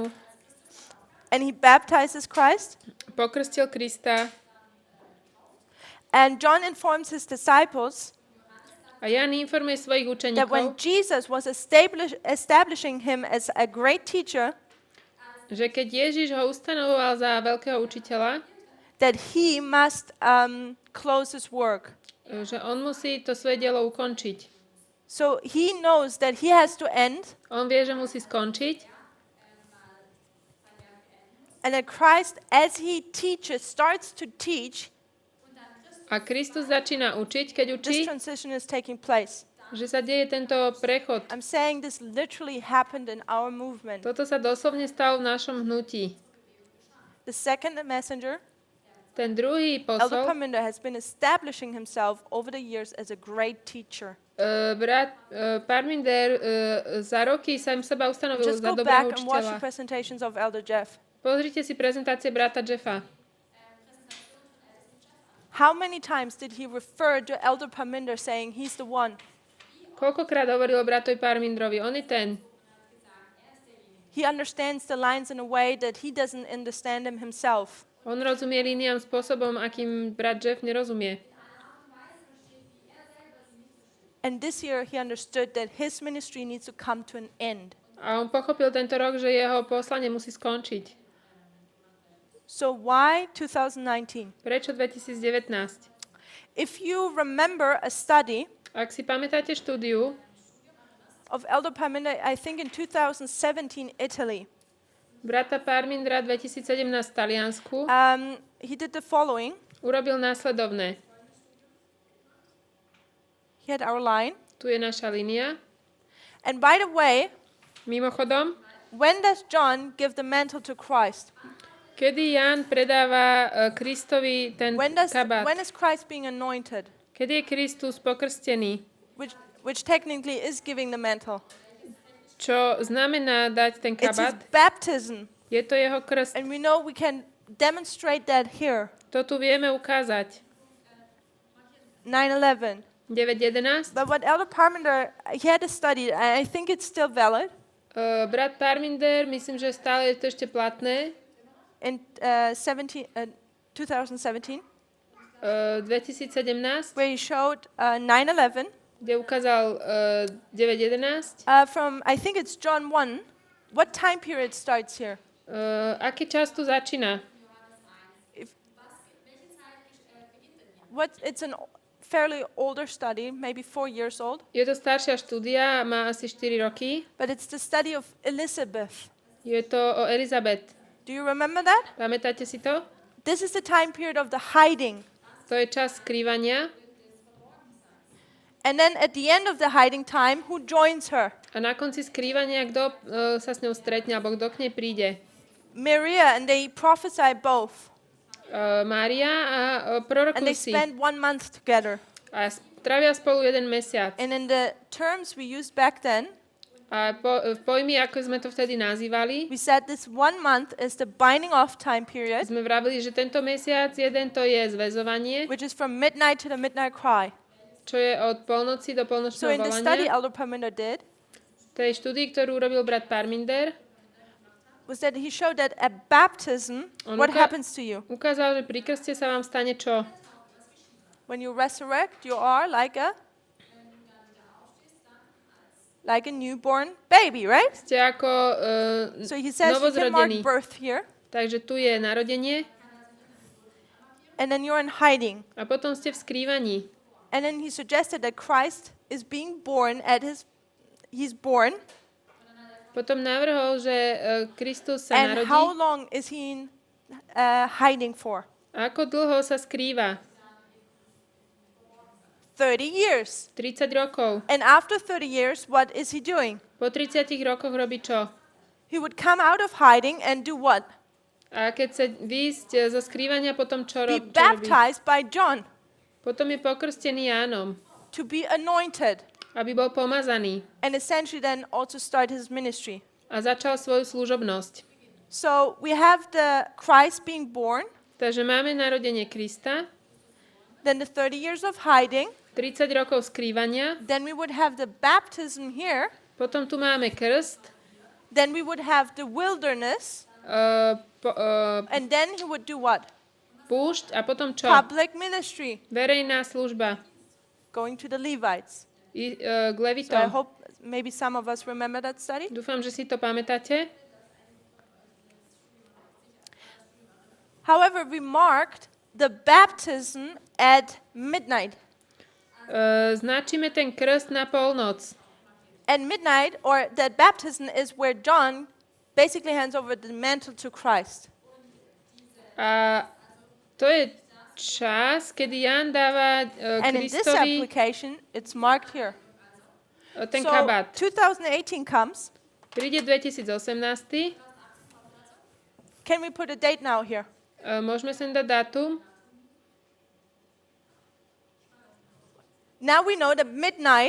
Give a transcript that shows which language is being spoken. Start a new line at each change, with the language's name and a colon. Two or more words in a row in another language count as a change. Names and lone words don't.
English: and he baptizes Christ.
Slovak: pokrstil Krista
English: And John informs his disciples
Slovak: a Ján informuje svojich
English: that when
Slovak: učeníkov,
English: Jesus was establishing him as a great teacher,
Slovak: že keď Ježiš ho ustanovoval za veľkého učiteľa,
English: that he must close his work.
Slovak: že on musí to svoje dielo ukončiť.
English: So he knows that he has to end,
Slovak: On vie, že musí skončiť
English: and that Christ, as he teaches, starts to teach,
Slovak: a Kristus začína učiť, keď
English: this
Slovak: učí,
English: transition is taking place.
Slovak: že sa deje tento prechod.
English: I'm saying this literally happened in our movement.
Slovak: Toto sa doslovne stalo v našom hnutí.
English: The second messenger,
Slovak: Ten druhý
English: Elder
Slovak: posol,
English: Parminder, has been establishing himself over the years as a great teacher.
Slovak: brat Parminder za roky sa im seba ustanovil
English: Just
Slovak: za
English: go
Slovak: dobrého
English: back and watch the
Slovak: učiteľa.
English: presentations of Elder Jeff.
Slovak: Pozrite si prezentácie brata Jeffa.
English: How many times did he refer to Elder Parminder saying he's the one?
Slovak: Koľkokrát hovoril o bratovi Parmindrovi, on je ten.
English: He understands the lines in a way that he doesn't understand them himself.
Slovak: On rozumie líniám spôsobom, akým brat Jeff nerozumie.
English: And this year he understood that his ministry needs to come to an end.
Slovak: A on pochopil tento rok, že jeho poslanie musí skončiť.
English: So why 2019?
Slovak: Prečo 2019?
English: If you remember a study
Slovak: Ak si pamätáte štúdiu
English: of Elder Parminder, I think in 2017, Italy,
Slovak: brata Parmindra 2017 v Taliansku,
English: he did the following.
Slovak: urobil následovné.
English: He had our line.
Slovak: Tu je naša línia.
English: And by the way,
Slovak: Mimochodom,
English: when does John give the mantle to Christ?
Slovak: kedy Ján predáva Kristovi ten
English: When
Slovak: kabát?
English: is Christ being anointed?
Slovak: Kedy je Kristus pokrstený?
English: Which technically is giving the mantle.
Slovak: Čo znamená dať ten
English: It's his
Slovak: kabát?
English: baptism.
Slovak: Je to jeho krst.
English: And we know we can demonstrate that here.
Slovak: To tu vieme ukázať.
English: 9/11.
Slovak: 9.11.
English: But what Elder Parminder, he had a study, and I think it's still valid,
Slovak: Brat Parminder, myslím, že stále je to ešte platné.
English: in 2017,
Slovak: 2017,
English: where he showed 9/11
Slovak: kde ukázal 9.11.
English: from, I think it's John 1. What time period starts here?
Slovak: Aký čas tu začína?
English: It's a fairly older study, maybe 4 years old,
Slovak: Je to staršia štúdia, má asi 4 roky.
English: but it's the study of Elizabeth.
Slovak: Je to o Elizabeth.
English: Do you remember that?
Slovak: Pamätáte si to?
English: This is the time period of the hiding.
Slovak: To je čas skrývania.
English: And then at the end of the hiding time, who joins her?
Slovak: A na konci skrývania, kto sa s ňou stretne, alebo kto k nej príde?
English: Maria, and they prophesy both.
Slovak: Mária a
English: And
Slovak: prorokujú
English: they
Slovak: si.
English: spend 1 month together.
Slovak: A trávia spolu 1 mesiac.
English: And in the terms we used back then,
Slovak: A v pojmy, ako sme to vtedy nazývali,
English: we said this 1 month is the binding off time period,
Slovak: sme vravili, že tento mesiac jeden to je zväzovanie,
English: which is from midnight to the midnight cry.
Slovak: čo je od polnoci do
English: So
Slovak: polnočného
English: in the study
Slovak: volania.
English: Elder Parminder did,
Slovak: Tej štúdii, ktorú urobil brat Parminder,
English: was that he showed that at baptism,
Slovak: On
English: what
Slovak: uka-
English: happens to you?
Slovak: ukázal, že pri krste sa vám stane čo?
English: When you resurrect, you are like a newborn baby, right?
Slovak: Ste ako
English: So he says you can mark
Slovak: novozrodený.
English: birth here,
Slovak: Takže tu je narodenie
English: and then you're in hiding.
Slovak: a potom ste v skrývaní.
English: And then he suggested that Christ is being born he's born,
Slovak: Potom navrhol, že Kristus sa
English: and how
Slovak: narodí.
English: long is he in hiding for?
Slovak: A ako dlho sa skrýva?
English: 30 years.
Slovak: 30 rokov.
English: And after 30 years, what is he doing?
Slovak: Po 30 rokoch robí čo?
English: He would come out of hiding and do what?
Slovak: A keď sa výjsť zo skrývania, potom čo
English: Be
Slovak: robí?
English: baptized by John,
Slovak: Potom je pokrstený Jánom,
English: to be anointed,
Slovak: aby bol pomazaný
English: and essentially then also start his ministry.
Slovak: a začal svoju služobnosť.
English: So we have the Christ being born,
Slovak: Takže máme narodenie Krista,
English: then the 30 years of hiding,
Slovak: 30 rokov skrývania,
English: then we would have the baptism here,
Slovak: potom tu máme krst,
English: then we would have the wilderness, and then he would do what?
Slovak: púšť a potom čo?
English: Public ministry,
Slovak: Verejná služba
English: going to the Levites.
Slovak: k
English: So I
Slovak: Levitom.
English: hope maybe some of us remember that study.
Slovak: Dúfam, že si to pamätáte.
English: However, we marked the baptism at midnight.
Slovak: Značíme ten krst na polnoc.
English: And midnight, or that baptism, is where John basically hands over the mantle to Christ.
Slovak: A to je čas, kedy Ján dáva
English: And in this
Slovak: Kristovi
English: application, it's marked here.
Slovak: ten
English: So
Slovak: kabát.
English: 2018 comes.
Slovak: Príde 2018.
English: Can we put a date now here?
Slovak: Môžeme sem dať dátum.
English: Now we know that midnight,